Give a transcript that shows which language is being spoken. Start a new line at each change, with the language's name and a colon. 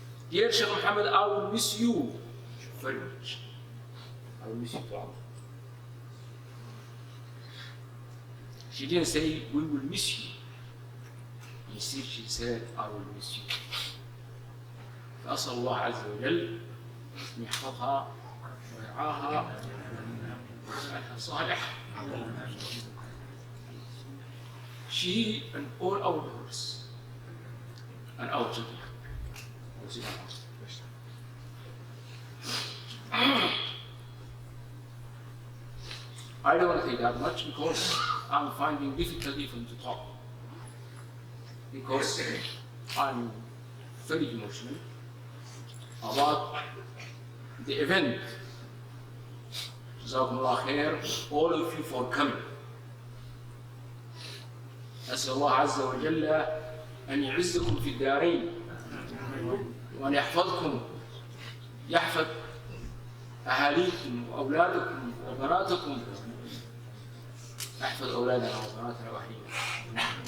English: Dear Shaykh Muhammad, I will miss you very much. I will miss you too. She didn't say, we will miss you. Instead, she said, I will miss you.
Arabic: فأسأل الله عز وجل أن يحفظها ويرعاها ويجعلها صالحة.
English: She and all our daughters and our children. I don't want to say that much because I'm finding difficult even to talk. Because I'm very emotional about the event. Jazakumullah khair, all of you for coming.
Arabic: أسأل الله عز وجل أن يعزكم في الدارين وأن يحفظكم يحفظ أهاليكم وأولادكم وبناتكم يحفظ أولادنا وبناتنا وأهلينا.